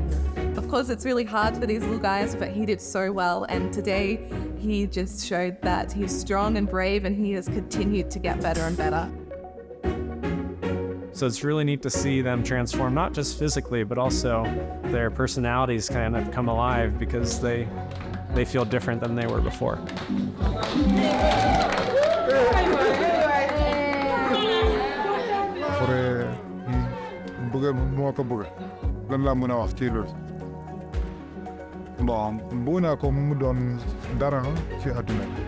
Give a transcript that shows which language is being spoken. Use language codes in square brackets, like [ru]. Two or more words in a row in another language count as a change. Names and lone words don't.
[en] Of course, it's really hard for these little guys, but he did so well, and today he just showed that he's strong and brave, and he has continued to get better and better. So it's really neat to see them transform, not just physically, but also their personalities kind of come alive, because they feel different than they were before. [wo] Bon, buna ko mu doon dara ci àdduna.